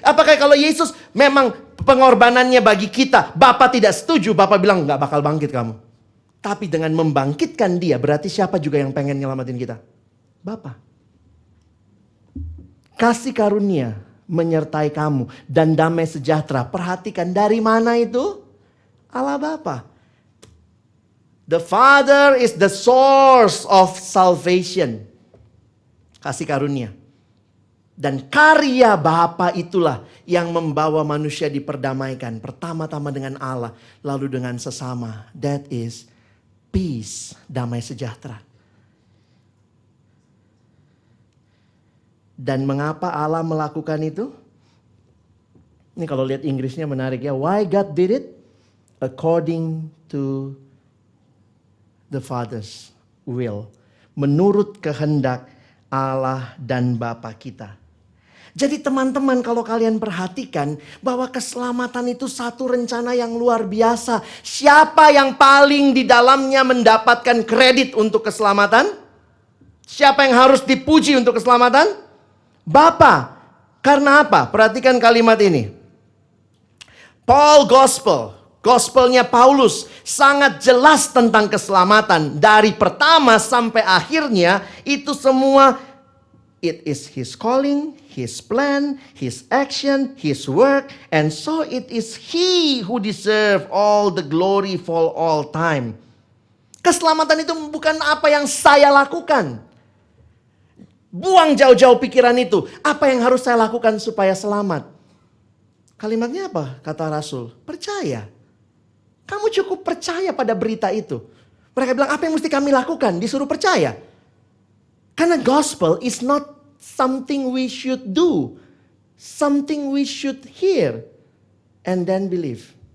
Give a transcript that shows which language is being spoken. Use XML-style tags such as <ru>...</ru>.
<id>Apakah kalau Yesus memang pengorbanannya bagi kita, Bapa tidak setuju, Bapa bilang gak bakal bangkit kamu. Tapi dengan membangkitkan dia, berarti siapa juga yang pengen nyelamatin kita? Bapa. Kasih karunia menyertai kamu dan damai sejahtera. Perhatikan dari mana itu? Allah Bapa.</id> <en>The Father is the source of salvation.</en> <id>Kasih karunia. Dan karya Bapa itulah yang membawa manusia diperdamaikan. Pertama-tama dengan Allah, lalu dengan sesama.</id> <en>That is peace,</en> <id>damai sejahtera. Dan mengapa Allah melakukan itu? Ini kalau lihat Inggrisnya menarik ya.</id> <en>Why God did it? According to the Father's will.</en> <id>Menurut kehendak Allah dan Bapa kita. Jadi teman-teman kalau kalian perhatikan bahwa keselamatan itu satu rencana yang luar biasa. Siapa yang paling di dalamnya mendapatkan kredit untuk keselamatan? Siapa yang harus dipuji untuk keselamatan? Bapa. Karena apa? Perhatikan kalimat ini. Paul Gospel. Gospelnya Paulus sangat jelas tentang keselamatan. Dari pertama sampai akhirnya itu semua</id> <en>it is his calling, his plan, his action, his work. And so it is he who deserve all the glory for all time.</en> <id>Keselamatan itu bukan apa yang saya lakukan. Buang jauh-jauh pikiran itu. Apa yang harus saya lakukan supaya selamat? Kalimatnya apa? Kata Rasul, percaya. Kamu cukup percaya pada berita itu. Mereka bilang, apa yang mesti kami lakukan? Disuruh percaya. Karena</id> <en>gospel is not something we should do. Something we should hear and then believe.</en>